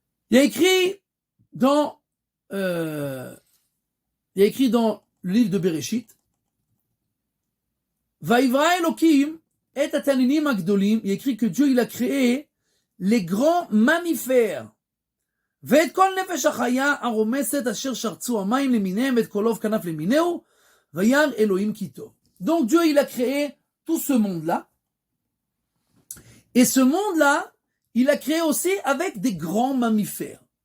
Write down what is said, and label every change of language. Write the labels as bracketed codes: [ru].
[fr] Il y a écrit dans le livre de Bereshit, [he] Vaivra Elohim et Ataninim Agdolim, [fr] il y a écrit que Dieu il a créé les grands mammifères. [he] ואת כל נפש החיה הרומסת אשר שרצו המים למיניהם ואת כל עוף כנף למינהו וירא אלוהים כי טוב. [fr] Donc Dieu il a créé tout ce monde-là. Et ce monde-là, il a créé aussi avec des grands mammifères.